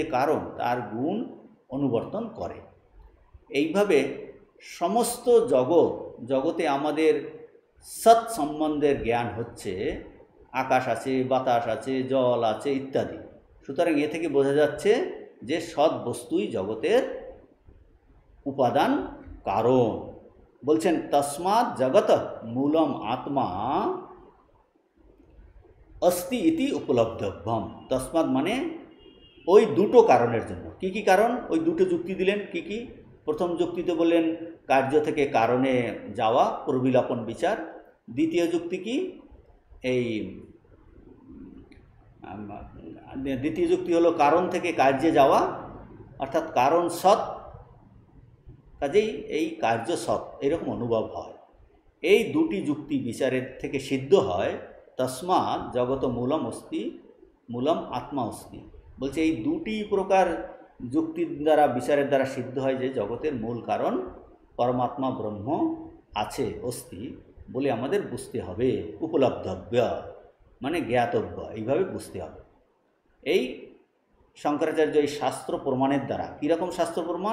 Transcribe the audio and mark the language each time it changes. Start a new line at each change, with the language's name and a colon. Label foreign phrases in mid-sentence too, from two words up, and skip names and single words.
Bangla: কারণ তার গুণ অনুবর্তন করে এইভাবে সমস্ত জগতে আমাদের সৎ সম্বন্ধের জ্ঞান হচ্ছে আকাশ আছে বাতাস আছে জল আছে ইত্যাদি সুতরাং এ থেকে বোঝা যাচ্ছে যে সৎ বস্তুই জগতের উপাদান কারণ বলছেন
Sanskrit: तस्मात् जगत मूलम आत्मा अस्ति इति उपलब्धव्यम तस्मात्
Bangla: মানে ওই দুটো কারণের জন্য কি কি কারণ ওই দুটো যুক্তি দিলেন কি কি প্রথম যুক্তিতে বললেন কার্য থেকে কারণে যাওয়া প্রবিলাপন বিচার দ্বিতীয় যুক্তি কি এই দ্বিতীয় যুক্তি হলো কারণ থেকে কার্যে যাওয়া অর্থাৎ কারণ সৎ কাজেই এই কার্য সৎ এরকম অনুভব হয় এই দুটি যুক্তি বিচারের থেকে সিদ্ধ হয়
Sanskrit: तस्मात् जगत मूलम अस्ति मूलम आत्मा अस्ति
Bangla: বলছে এই দুটি প্রকার যুক্তির দ্বারা বিচারের দ্বারা সিদ্ধ হয় যে জগতের মূল কারণ পরমাত্মা ব্রহ্ম আছে अस्ति বলে আমাদের বুঝতে হবে উপলব্ধব্য মানে জ্ঞাতব্য এইভাবে বুঝতে হবে এই শঙ্করাচার্য এই শাস্ত্র প্রমাণের দ্বারা, কীরকম শাস্ত্র প্রমাণ?